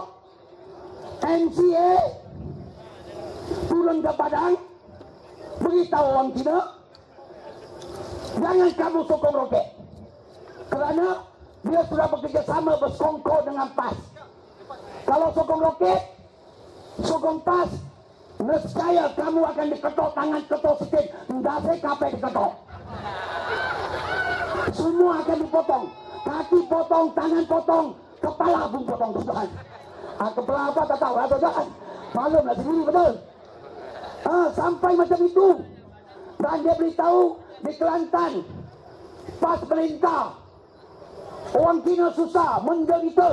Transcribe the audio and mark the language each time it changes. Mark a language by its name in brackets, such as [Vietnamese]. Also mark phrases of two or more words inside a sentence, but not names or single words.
[Malay] MCA turun ke Padang, beritahu orang Cina, jangan kamu sokong roket. Kerana dia sudah bekerjasama bersekongkol dengan PAS. Kalau sokong roket, sokong PAS, nescaya kamu akan diketok tangan, ketok sikit, tidak saya kapai diketok. Semua akan dipotong, kaki potong, tangan potong, kepala pun potong, tuan. Kepala apa tak tahu, tuan. Malumlah sendiri, betul. Sampai macam itu. Dan dia beritahu di Kelantan, PAS perintah, orang Cina susah, menderita.